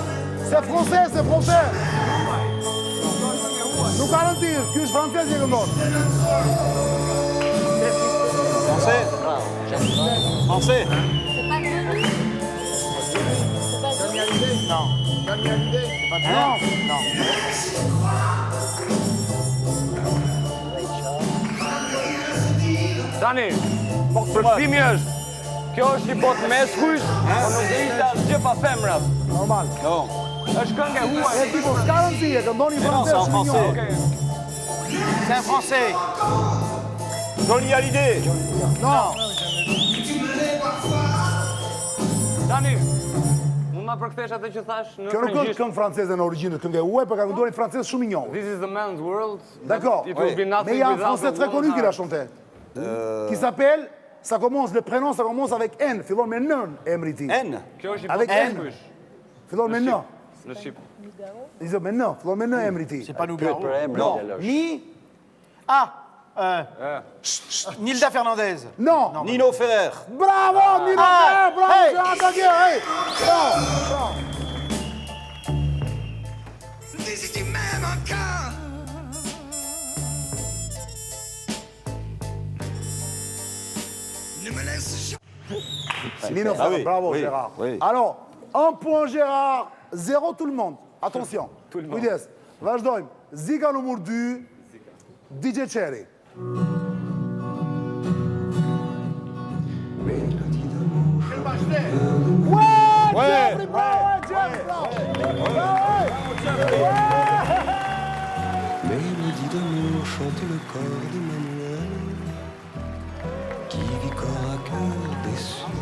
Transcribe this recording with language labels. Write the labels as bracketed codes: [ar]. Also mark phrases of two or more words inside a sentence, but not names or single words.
[fr] C'est français, c'est français. Nous garantir, que je français, c'est comme l'autre. Français. Français. Non. Non. Non. [sq] Dani, përkthimesh. Kjo është i botë meshkujsh, po nuk ishte asgjë pa femrat. [fr] Normal. Non. [sq] Është këngë e huaj. E tipo, s'ka rëndësi, e këndoni [fr] Non, c'est en français. français. C'est un Français. Johnny Hallyday. Non. [sq] Dani, mund ma përkthesh atë që thash në Kjo nuk është frëngjisht? këngë franceze në origjinë, këngë e huaj, për ka këndoni francez shumë i njohur. [en] This is the man's world. [fr] D'accord. [en] It will be [fr] Mais [en] nothing [fr] il y a un [en] without [fr] français [en] the [fr] très connu [en] woman's [fr] qui l'a [en] heart. [fr] chanté. Qui s'appelle, ça commence, le prénom, ça commence avec N, [sq] fillon me nën, emri i tij. [fr] N. [sq] Kjo është i [fr] Avec [sq] botë [fr] N. [sq] meshkujsh. Fillon me në. Në Shqip. Disë me në, fillon me në emri i tij. [fr] C'est pas Nougaro. Non. Ni. Ah. Nilda Fernandez. Non. Nino Ferrer. Bravo, Nino Ferrer, bravo, hey. j'ai entendu, hey. Bravo, bravo. Nino Ferrer, oui, bravo oui, Gérard. oui. Alors, 1 point Gérard, 0 tout le monde. Attention. Tout le monde. [sq] Kujdes. Vazhdojmë. Zika numër 2, DJ Cherry. [fr] Ouais, Jeffrey, bravo, Jeffrey, bravo. Mélodie d'amour chante le corps d'Emmanuel qui vit corps à cœur déçu.